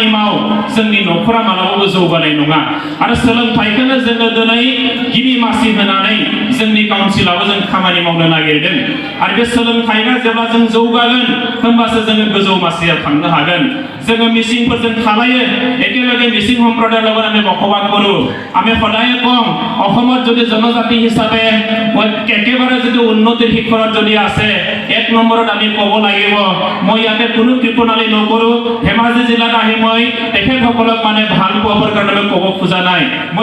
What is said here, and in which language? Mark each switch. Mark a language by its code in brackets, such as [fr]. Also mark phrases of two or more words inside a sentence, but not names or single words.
[brx] माव जोंनि न'खरा मालाबाबो जौगानाय नङा आरो सोलोंथाइखौनो जोङो दिनै गिबि मासि होनानै जोंनि काउन्सिलावबो जों खामानि मावनो नागिरदों आरो बे सोलोंथाइया जेब्ला जों जौगागोन होमबासो जोङो गोजौ मासियाव थांनो हागोन जोङो মিচিংफोरजों थालायो [as] একেলগে মিচিং সম্প্ৰদায়ৰ লগত আমি বসবাস কৰো আমি সদায় কম অসমত যদি জনজাতি হিচাপে একেবাৰে যদি উন্নতিৰ শিখৰত যদি আছে এক নম্বৰত আমি ক'ব লাগিব মই ইয়াতে কোনো কৃপণালী নকৰো ধেমাজি জিলাত আহি মই তেখেতসকলক মানে ভাল পোৱাৰ কাৰণে মই ক'ব খোজা নাই মই